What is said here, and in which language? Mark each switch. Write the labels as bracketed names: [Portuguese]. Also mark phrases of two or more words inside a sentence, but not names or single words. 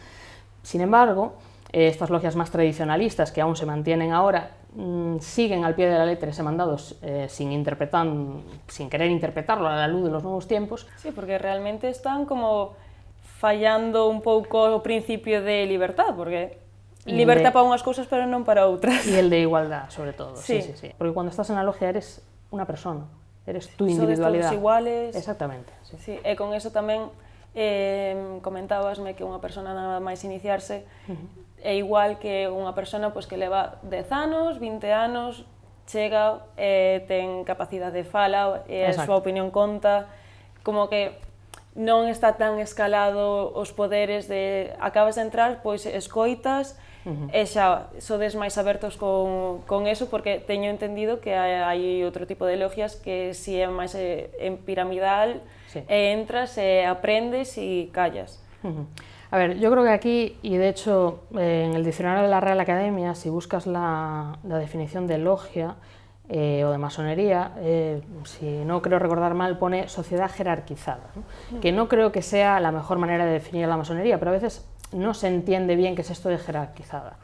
[Spanish] Sin embargo, estas logias más tradicionalistas, que aún se mantienen ahora, siguen al pie de la letra ese mandado sin querer interpretarlo a la luz de los nuevos tiempos. [Galician] Sí, porque realmente están como fallando un pouco o principio de libertad, porque libertad para unhas cousas pero non para outras. [Spanish] Y el de igualdad, sobre todo. Sí. Sí. Porque cuando estás en la logia eres una persona, eres tu individualidad. [Galician] Sodes todos iguales. [Spanish] Exactamente. [Galician] Sí, e con eso tamén comentábasme que unha persona nada máis iniciarse é igual que unha persona pois, que leva 10 anos, 20 anos, chega, ten capacidade de fala, a súa opinión conta, como que non está tan escalado os poderes de acabas de entrar, pois escoitas, e xa sodes máis abertos con eso, porque teño entendido que hai outro tipo de logias que si é máis en piramidal, e entras, e aprendes e callas. [Spanish] A ver, yo creo que aquí, y de hecho en el diccionario de la Real Academia, si buscas la definición de logia o de masonería, si no creo recordar mal, pone sociedad jerarquizada, ¿no? Que no creo que sea la mejor manera de definir la masonería, pero a veces no se entiende bien qué es esto de jerarquizada.